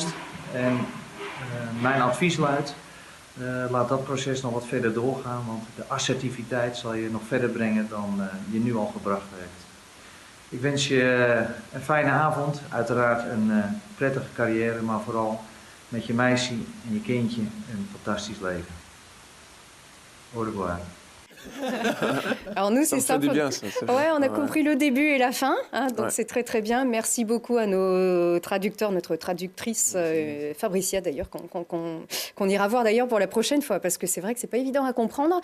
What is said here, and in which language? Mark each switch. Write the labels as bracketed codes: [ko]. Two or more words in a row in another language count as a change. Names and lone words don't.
[nl] En mijn advies luidt, laat dat proces nog wat verder doorgaan. Want de assertiviteit zal je nog verder brengen dan je nu al gebracht heeft. Ik wens je een fijne avond, uiteraard een prettige carrière, maar vooral met je meisje en je kindje een fantastisch leven. [fr] Au revoir. Alors nous, Ça me c'est fait du simple. bien, ça. C'est Ouais, on a ouais. compris le début et la fin, hein, donc Ouais. c'est très très bien. Merci beaucoup à nos traducteurs, notre traductrice Fabricia d'ailleurs, qu'on ira voir d'ailleurs pour la prochaine fois, parce que c'est vrai que c'est pas évident à comprendre.